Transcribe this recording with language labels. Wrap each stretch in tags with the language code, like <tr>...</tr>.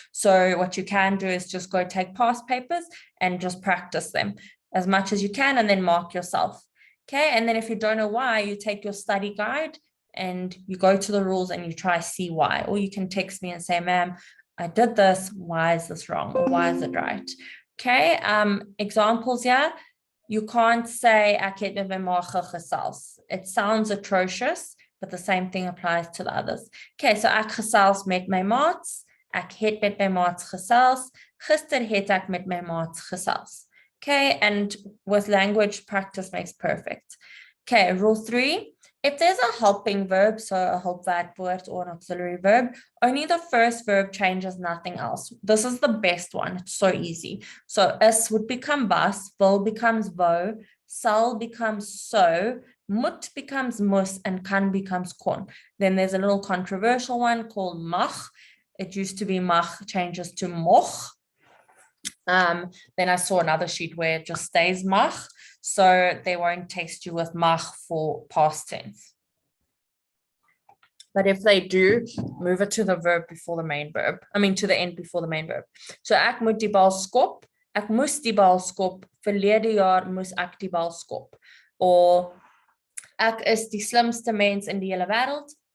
<en>So what you can do is just go take past papers and just practice them as much as you can, and then mark yourself. Okay, and then if you don't know why, you take your study guide and you go to the rules and you try see why. Or you can text me and say, ma'am, I did this, why is this wrong? Or why is it right? Okay, examples here. You can't say</en> <af>ek het met my ma gesels.</af> <en>It sounds atrocious, but the same thing applies to the others.</en> <af>Okay, so ek gesels met my maats. Ek het met my maats gesels. Gister het ek met my maats gesels.</af> <en>Okay, and with language, practice makes perfect. Okay, rule 3. If there's a helping verb, so a hulpwerkwoord or an auxiliary verb, only the first verb changes, nothing else. This is the best one. It's so easy. So is would become was, wil becomes wou, sal becomes so, moet becomes moes, and kan becomes kon. Then there's a little controversial one called mag. It used to be mag, changes to moch. Then I saw another sheet where it just stays mag. So they won't test you with mag for past tense. But if they do, move it to the verb before the main verb. To the end before the main verb. So</en> <af>ek moet die bal skop. Ek moes die bal skop. Verlede jaar moes ek die bal skop. Or ek is die slimste mens in die hele wêreld.</af>